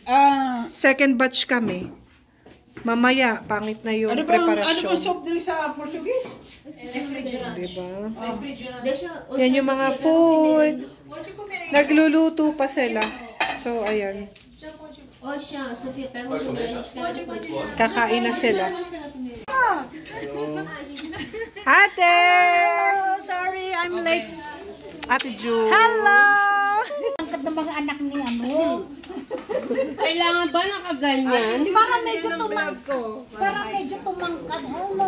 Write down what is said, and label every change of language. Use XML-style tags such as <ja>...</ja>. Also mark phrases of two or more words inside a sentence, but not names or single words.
<tl>Second batch kami. Mamaya, pangit na yung Ano preparasyon. ba</tl> <en>soft drinks</en> <tl>sa Portuguese? Diba? Desha, Yan yung mga food. Nagluluto pa sila. So, ayan. o siya, Sofia,</tl> <pt>pega o primeiro, a gente pega depois.</pt> <tl>Kakain na sila. Ate!</tl> <en>Sorry, I'm late.</en> <tl>Ate Ju. Angkat ng mga anak ni ano. Kailangan ba nakaganyan? Para medyo tumangkad. Hello.</tl>